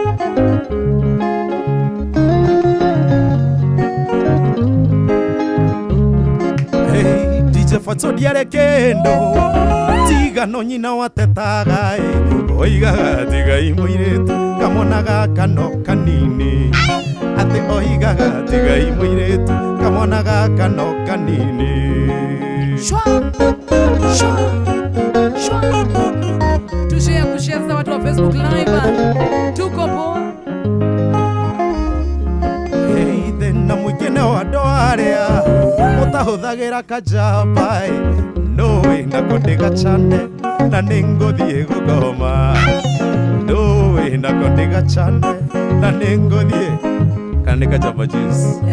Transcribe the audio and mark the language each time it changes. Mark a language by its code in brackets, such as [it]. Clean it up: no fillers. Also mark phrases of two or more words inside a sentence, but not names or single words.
[ki] hey DJ Fatso ndiarĩ kĩndũ tigano nyina watetaga oigaga tigai mũirĩtu kamonaga kano kanini ate oigaga tigai mũirĩtu kamonaga kano kanini. [sw] shwa tushare kushare watu wa Facebook live tuko po [ki] hey thĩna mũingĩ nĩ wa andũ arĩa mũtahũthagĩra kajamba nũĩ nako ndĩgachane na nĩngũthiĩ gũkoma nũĩ nako ndĩgachane na nĩngũthiĩ kana kajamba juice